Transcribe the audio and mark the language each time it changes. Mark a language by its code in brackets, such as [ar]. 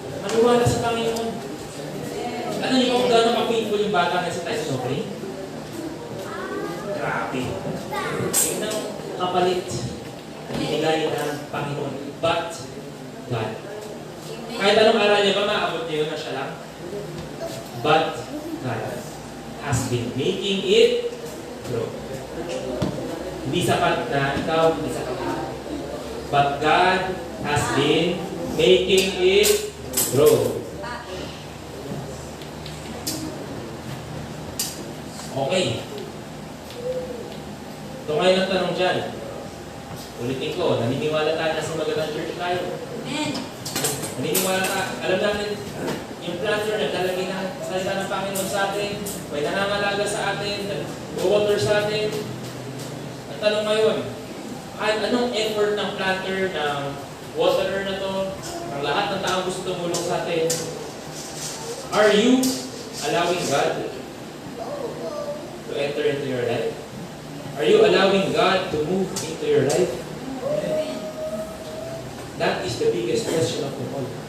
[tl] Maniwala sa Panginoon. Ano niyo kung gano'n ka-faithful yung bata na sa Tyson Opry? Grabe. Yung nang kapalit na binigay ng Panginoon. [en] But God. [tl] Kahit anong aral niya ba, maabot niya yun na siya lang? [en] But God has been making it grow. [tl] Hindi sapat na ikaw, hindi sapat na. [en] But God has been making it grow. Okay. [tl] Ito ngayon ang tanong dyan. Ulitin ko, naniniwala tayo na sa magandang church tayo. Amen. Naniniwala tayo. Alam natin, yung planter naglalagay ng salita ng Panginoon sa atin, may nanangalaga sa atin, nag-water sa atin. Ang tanong ngayon, kahit anong effort ng planter, ng waterer na to, ang lahat ng tao gusto tumulong sa atin, [en] are you allowing God to enter into your life? Are you allowing God to move into your life? That is the biggest question of them all.